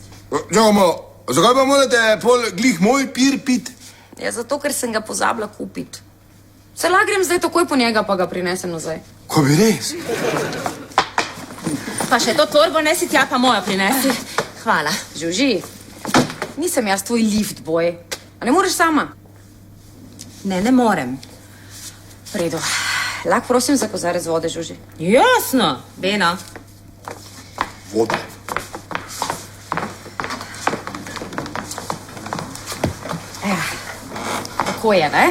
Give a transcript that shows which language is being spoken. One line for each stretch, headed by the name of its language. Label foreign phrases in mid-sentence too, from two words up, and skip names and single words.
Slovenian: Čakaj malo, zakaj pa morate pol glih moj pir pit? Ja, zato, ker sem ga pozabila kupiti. Se lahko grem zdaj takoj po njega, pa ga prinesem nazaj. Ko bi res? Pa še to torbo nesi tja, pa mojo prinesi. Hvala. Žuži, nisem jaz tvoj
English: lift boy.
Slovenian: A ne moreš sama? Ne morem. V redu. Lahko prosim za kozarec vode, Žuži. Jasno, Beno. Voda. Tako je, ne?